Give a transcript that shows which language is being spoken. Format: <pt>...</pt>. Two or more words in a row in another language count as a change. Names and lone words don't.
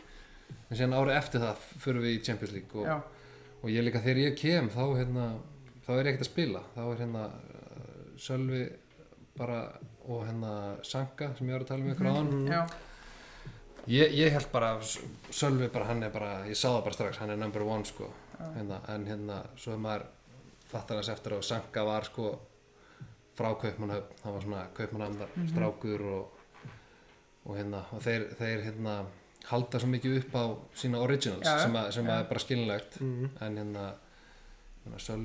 <is>En síðan árið eftir það förum við í Champions League og ég líka þegar ég kem þá hérna, þá er ég ekkert að spila, þá er hérna Sölvi bara og hérna Sanka sem ég var að tala um ykkur áðan. Ég held bara Sölvi bara, hann er bara, ég sá það bara strax, hann er</is> <en>number one,</en> <is>sko. Hérna, en hérna svo maður fattar þess eftir að Sanka var, sko, frá Kaupmannahöfn, hann var svona Kaupmannahafnar strákur og hérna og þeir hérna halda svo mikið upp á sína originals sem er bara skilinlegt en hérna Sölvi</is>